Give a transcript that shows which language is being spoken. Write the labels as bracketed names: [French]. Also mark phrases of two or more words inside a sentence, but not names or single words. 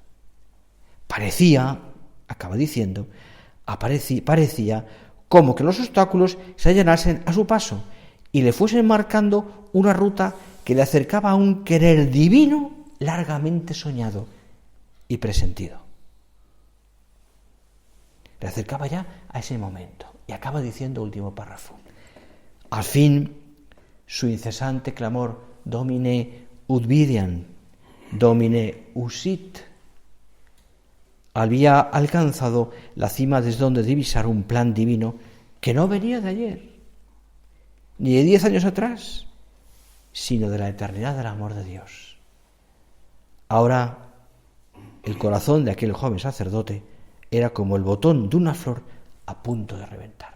[Spanish] Parecía como que los obstáculos se allanasen a su paso y le fuesen marcando una ruta que le acercaba a un querer divino largamente soñado y presentido. Le acercaba ya a ese momento. Y acaba diciendo último párrafo. Al fin, su incesante clamor, [Latin] Domine ut videam, Domine usit, [Spanish] había alcanzado la cima desde donde divisar un plan divino que no venía de ayer, ni de 10 años atrás, sino de la eternidad del amor de Dios. Ahora, el corazón de aquel joven sacerdote era como el botón de una flor a punto de reventar.